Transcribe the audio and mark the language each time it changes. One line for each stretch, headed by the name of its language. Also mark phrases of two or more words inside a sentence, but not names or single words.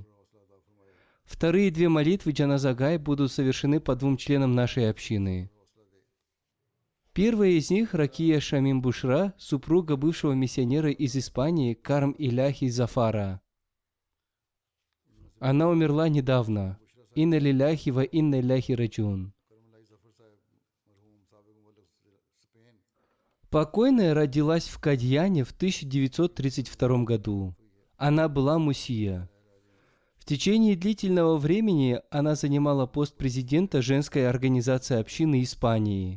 Russian: Вторые две молитвы Джаназа Гай будут совершены по двум членам нашей общины. Первая из них – Ракия Шамим Бушра, супруга бывшего миссионера из Испании Карм Иляхи Зафара. Она умерла недавно.
Arabic: إنا لله وإنا إليه راجعون.
Russian: Покойная родилась в Кадьяне в 1932 году. Она была мусия. В течение длительного времени она занимала пост президента женской организации общины Испании.